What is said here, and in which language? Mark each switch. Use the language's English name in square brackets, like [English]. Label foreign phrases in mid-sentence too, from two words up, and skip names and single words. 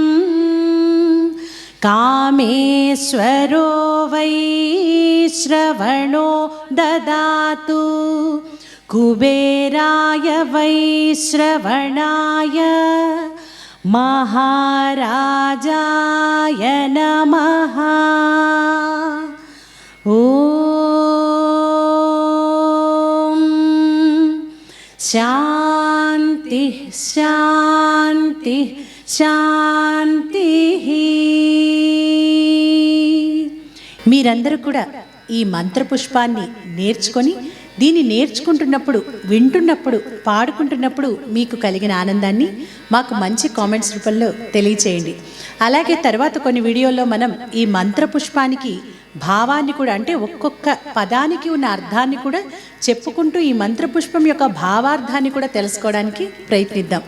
[Sanskrit] कामेश्वरो वै श्रवणो ददातु कुबेराय वै श्रवणाय महाराजाय नमः। ॐ शान्तिः शान्तिः शान्तिः। [Telugu] మీరందరూ కూడా ఈ మంత్రపుష్పాన్ని నేర్చుకొని దీన్ని నేర్చుకుంటున్నప్పుడు, వింటున్నప్పుడు, పాడుకుంటున్నప్పుడు మీకు కలిగిన ఆనందాన్ని మాకు మంచి కామెంట్స్ రూపంలో తెలియచేయండి. అలాగే తర్వాత కొన్ని వీడియోల్లో మనం ఈ మంత్రపుష్పానికి భావాన్ని కూడా, అంటే ఒక్కొక్క పదానికి ఉన్న అర్థాన్ని కూడా చెప్పుకుంటూ ఈ మంత్రపుష్పం యొక్క భావార్థాన్ని కూడా తెలుసుకోవడానికి ప్రయత్నిద్దాం.